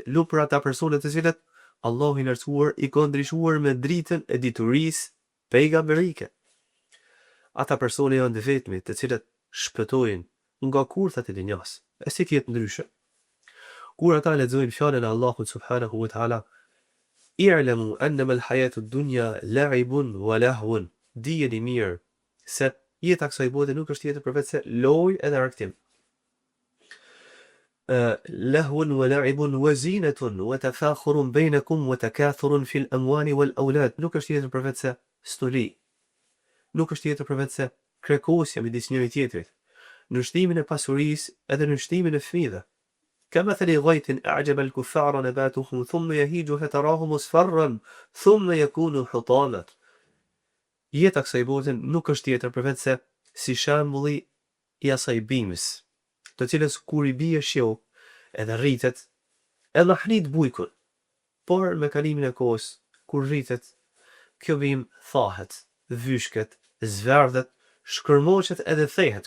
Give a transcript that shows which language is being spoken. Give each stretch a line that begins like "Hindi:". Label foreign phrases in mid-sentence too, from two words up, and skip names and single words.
Albanian: Lup për ata persone të cilët Allahu i lartësuar i ka ndriçuar me dritën e diturisë pejgamberike. Ata persone janë të vetmit të cilët shpëtojnë nga kurthat e dinjas. E si tjetë ndryshe. Kur ata lexojnë fjalën e Allahut
Arabic: سبحانه وتعالى, اعلموا أنما الحياة الدنيا لعب ولهو.
Albanian: Dijeni mirë se jeta kësaj bote nuk është tjetër përveç se lojë edhe argëtim.
Arabic: لهو ولعب وزينة وتفاخر بينكم وتكاثر في الأموال والأولاد.
Albanian: Nuk është tjetër përveç se stoli. Nuk është tjetër përveç se krekosja midis njëri tjetrit, në shtimin e pasurisë edhe në shtimin e fëmijëve.
Arabic: كمثل غيث أعجب الكفار نباته ثم يهيج فتراه مصفرا ثم يكون حطاما.
Albanian: Jeta kësaj bote nuk është tjetër përveç se si shembulli i asaj bimës, të cilës kur i bie shiu edhe rritet, edhe hnit bujkun, por me kalimin e kohës, kur rritet, kjo bimë thahet, vyshket, zverdhet, shkërmoqet edhe thehet.